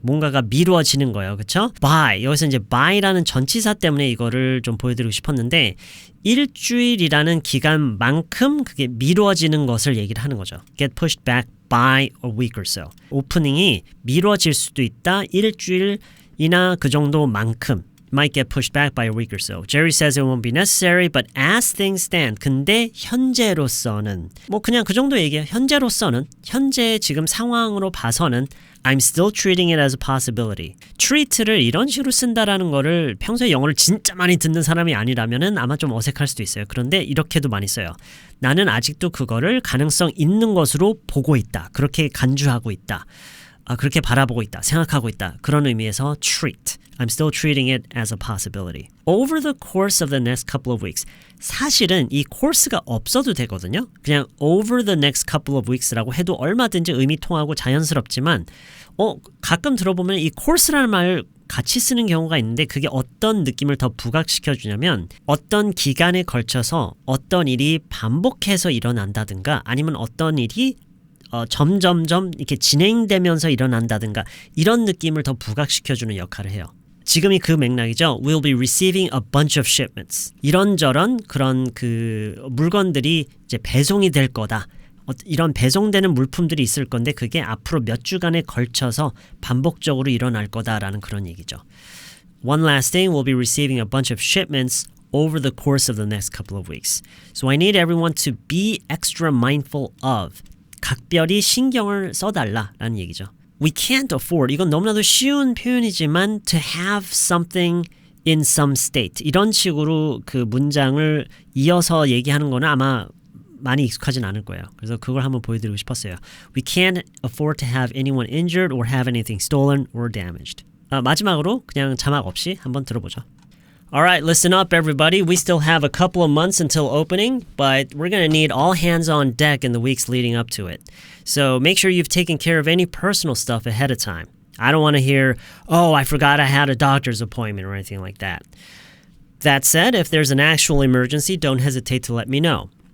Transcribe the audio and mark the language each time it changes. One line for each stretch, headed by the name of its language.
Korean: 뭔가가 미루어지는 거예요. 그쵸? By. 여기서 이제 by라는 전치사 때문에 이거를 좀 보여드리고 싶었는데 일주일이라는 기간만큼 그게 미루어지는 것을 얘기를 하는 거죠.
English: Get pushed back by a week or so.
Korean: 오프닝이 미루어질 수도 있다. 일주일이나 그 정도만큼.
English: Might get pushed back by a week or so. Jerry says it won't be necessary, but as things stand.
Korean: 근데 현재로서는 그냥 그 정도 얘기예요. 현재로서는 현재 지금 상황으로 봐서는
English: I'm still treating it as a possibility.
Korean: treat를 이런 식으로 쓴다라는 거를 평소에 영어를 진짜 많이 듣는 사람이 아니라면은 아마 좀 어색할 수도 있어요. 그런데 이렇게도 많이 써요. 나는 아직도 그거를 가능성 있는 것으로 보고 있다. 그렇게 간주하고 있다. 그렇게 바라보고 있다. 생각하고 있다. 그런 의미에서 treat.
English: I'm still treating it as a possibility. Over the course of the next couple of weeks.
Korean: 사실은 이 course가 없어도 되거든요. 그냥
English: over the next couple of weeks
Korean: 라고 해도 얼마든지 의미 통하고 자연스럽지만 가끔 들어보면 이 course라는 말을 같이 쓰는 경우가 있는데 그게 어떤 느낌을 더 부각시켜 주냐면 어떤 기간에 걸쳐서 어떤 일이 반복해서 일어난다든가 아니면 어떤 일이 점점점 이렇게 진행되면서 일어난다든가 이런 느낌을 더 부각시켜주는 역할을 해요. 지금이 그 맥락이죠.
English: We'll be receiving a bunch of shipments.
Korean: 이런저런 그런 그 물건들이 이제 배송이 될 거다. 이런 배송되는 물품들이 있을 건데 그게 앞으로 몇 주간에 걸쳐서 반복적으로 일어날 거다라는 그런 얘기죠.
English: One last thing, we'll be receiving a bunch of shipments over the course of the next couple of weeks. So I need everyone to be extra mindful of.
Korean: 각별히 신경을 써달라라는 얘기죠.
English: We can't afford,
Korean: 이건 너무나도 쉬운 표현이지만
English: to have something in some state.
Korean: 이런 식으로 그 문장을 이어서 얘기하는 거는 아마 많이 익숙하진 않을 거예요. 그래서 그걸 한번 보여드리고 싶었어요. We can't afford to have anyone injured or have anything stolen or damaged. 마지막으로 그냥 자막 없이 한번 들어보죠.
English: Alright, listen up everybody. We still have a couple of months until opening, but we're going to need all hands on deck in the weeks leading up to it. So make sure you've taken care of any personal stuff ahead of time. I don't want to hear, I forgot I had a doctor's appointment or anything like that. That said, if there's an actual emergency, don't hesitate to let me know.